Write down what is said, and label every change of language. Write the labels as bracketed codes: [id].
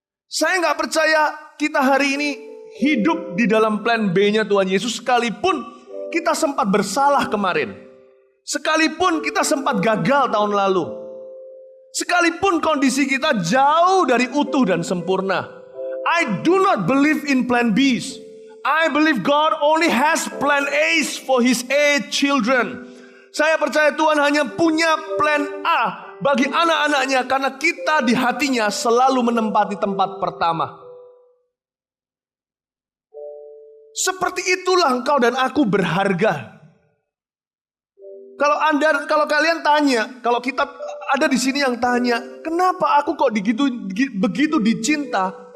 [id] Saya nggak percaya kita hari ini hidup di dalam plan B-nya Tuhan Yesus. Sekalipun kita sempat bersalah kemarin. Sekalipun kita sempat gagal tahun lalu. Sekalipun kondisi kita jauh dari utuh dan sempurna. [en] I do not believe in plan B's. I believe God only has plan A's for his A children. [id] Saya percaya Tuhan hanya punya plan A bagi anak-anaknya karena kita di hatinya selalu menempati tempat pertama. Seperti itulah engkau dan aku berharga. Kalau kalian tanya, kalau kita ada di sini yang tanya, kenapa aku kok begitu dicinta?